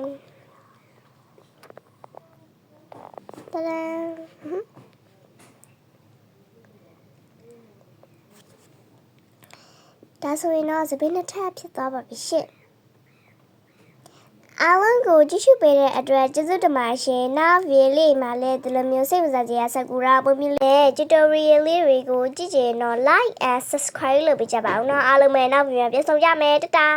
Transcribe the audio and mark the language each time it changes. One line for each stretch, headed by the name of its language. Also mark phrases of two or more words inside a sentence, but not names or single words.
Burmese: တလန်ဒါဆိုရင်တော့စပင်းနှစ်ထပ်ဖြစ်သွားပါပြီရှင့်အားလုံးကိုကြည့်ရှုပေးတဲ့အတွက်ကျေးဇူးတင်ပါတယ်ရှင်။နောက်ဗီဒီယိုလေးမှာလည်းဒီလိုမျိုးစိတ်ဝင်စားစရာဆာကူရာပုံပြလဲ tutorial လေးတွေကိုကြည့်ချင်တော့
English: like and subscribe
Burmese: လုပ်ပေးကြပါဦးနော်။အားလုံးပဲနောက်ဗီဒီယိုပြန်ဆုံကြမယ်တတာ